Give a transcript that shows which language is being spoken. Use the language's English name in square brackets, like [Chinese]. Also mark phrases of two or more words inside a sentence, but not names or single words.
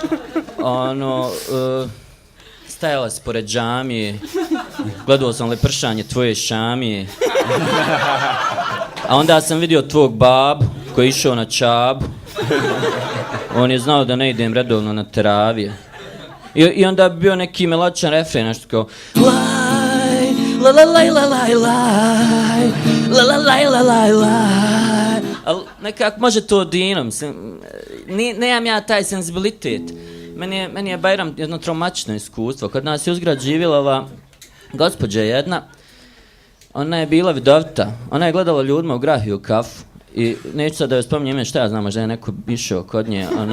[Bosnian] Stajala si pored džamije, gledao sam lepršanje tvoje šamije, a onda sam vidio tvog babu koji je išao na čabu. On je znao da ne idem redovno na teravije. I onda bi bio neki melodičan refren, nešto kao laj, la la laj, la laj, laj, la la laj, la laj, laj. Ali nekako može to Dino, mislim, nemam ja taj senzibilitet. Meni je Bajram jedno traumatično iskustvo. Kod nas je uzgrad živjela ova gospođa jedna, ona je bila vidovita, ona je gledala ljudima u grahiju kafu. I neću sad da joj spominjem ime šta ja znam, možda je neko išao kod nje.